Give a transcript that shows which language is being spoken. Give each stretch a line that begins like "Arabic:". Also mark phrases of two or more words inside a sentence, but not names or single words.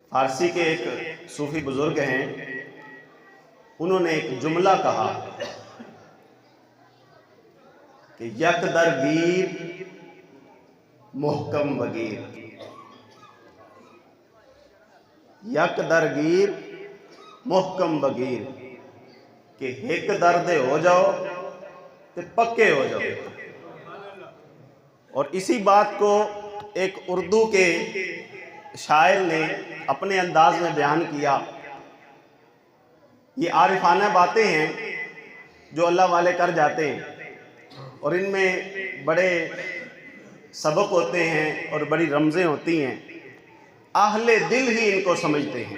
Urdu: فارسی کے ایک صوفی بزرگ ہیں، انہوں نے ایک جملہ کہا کہ
Persian: یک در گیر محکم بگیر، یک در گیر محکم بگیر،
Urdu: کہ ایک دردے ہو جاؤ تو پکے ہو جاؤ۔ اور اسی بات کو ایک اردو کے شاعر نے اپنے انداز میں بیان کیا۔ یہ عارفانہ باتیں ہیں جو اللہ والے کر جاتے ہیں، اور ان میں بڑے سبق ہوتے ہیں اور بڑی رمزیں ہوتی ہیں، اہل دل ہی ان کو سمجھتے ہیں۔